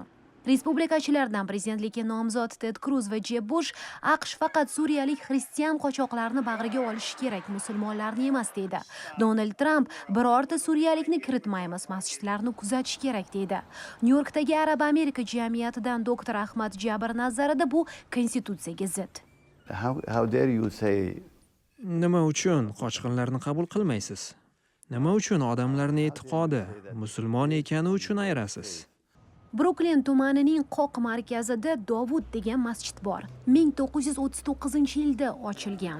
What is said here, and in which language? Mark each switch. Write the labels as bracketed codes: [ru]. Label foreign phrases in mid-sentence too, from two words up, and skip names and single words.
[uz] Respublikachilardan prezidentlikka nomzod Ted Cruz va Jeb Bush AQSh faqat suriyalik xristian qochoqlarni bag'riga olishi kerak, musulmonlarni emas deydi. Donald Trump birorta suriyalikni kiritmaymiz, masjidlarni kuzatish kerak deydi. Nyu-Yorkdagi Arab Amerika jamiyatidan doktor Ahmad Jabr nazarida bu konstitutsiyaga zid. [en] How dare you say [uz] Nima uchun qochqinlarni qabul qilmaysiz? Nima uchun odamlarning e'tiqodi musulmon ekani uchun ayirasiz? Bruklin tumanining qoq markazida Dovud degan masjid bor. 1939-yilda ochilgan.